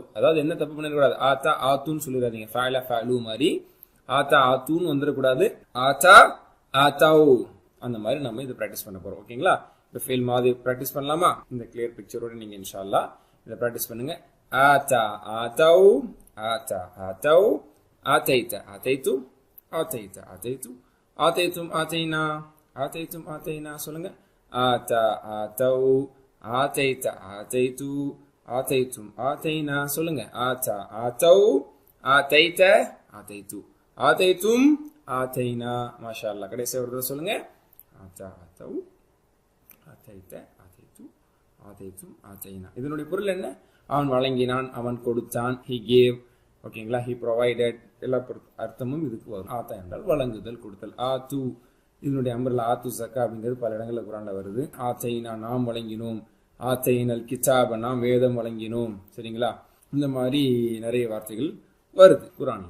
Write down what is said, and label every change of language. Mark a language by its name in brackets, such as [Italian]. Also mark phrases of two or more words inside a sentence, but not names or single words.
[Tamil] அதாவது என்ன தப்பு பண்ணிடக்கூடாது, ஆத்தா ஆத்துன்னு சொல்லிடாதீங்க. ஃபேலா ஃபேலு மாதிரி ஆத்தா ஆத்துன்னு வந்துடக்கூடாது. [Arabic] آتى آتوا [Tamil] அந்த மாதிரி நம்ம இதை பிராக்டிஸ் பண்ண போறோம். ஓகேங்களா? இப்போ ஃபெயில் மாதிரி பிராக்டிஸ் பண்ணலாமா? இந்த கிளியர் பிக்சரோட நீங்க [Arabic] إن شاء الله [Tamil] இதை பிராக்டிஸ் பண்ணுங்க. [Arabic] آتى آتوا، آتى آتوا, آتيت آتيت آتيت آتيت آتيتم آتينا آتيتم آتينا சொல்லுங்க. آتا آتو آتيت آتيتو آتيتم آتينا சொல்லுங்க. آتا آتو آتيت آتيتو آتيتم آتينا. ما شاء الله. [Tamil] கடைசி ஒரு தடவை சொல்லுங்க. [Arabic] آتا آتو آتيت آتيتو آتيتم آتينا. [Tamil] இதனுடைய பொருள் என்ன? அவன் வழங்கினான், அவன் கொடுத்தான். [English] he gave. ஓகேங்களா? he provided. [Tamil] எல்லா அர்த்தமும் இதுக்கு வரும். ஆத்தா என்றால் வழங்குதல், கொடுத்தல். ஆத்து இதனுடைய அம்பர்ல [Arabic] آتوا الزكاة [Tamil] அப்படிங்கிறது பல இடங்கள்ல குரான்ல வருது. ஆத்தைனா நாம் வழங்கினோம், [Arabic] آتينا الكتاب [Tamil] நாம் வேதம் வழங்கினோம். சரிங்களா? இந்த மாதிரி நிறைய வார்த்தைகள் வருது குரான்ல.